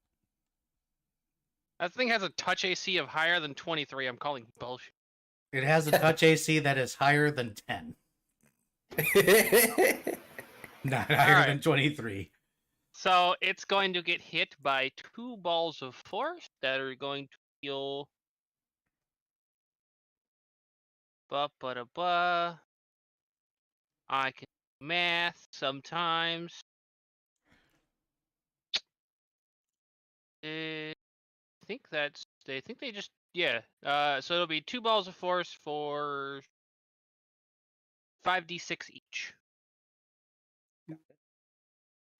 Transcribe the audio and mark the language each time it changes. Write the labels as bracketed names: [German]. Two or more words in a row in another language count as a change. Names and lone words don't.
[English] That thing has a touch AC of higher than 23. I'm calling bullshit. It has a touch AC that is higher than 10. Not higher Alright. than 23. So it's going to get hit by 2 balls of force that are going to deal. Ba-ba-da-ba. I can do math sometimes. I think that's. I think they just. Yeah. So it'll be 2 balls of force for 5d6 each.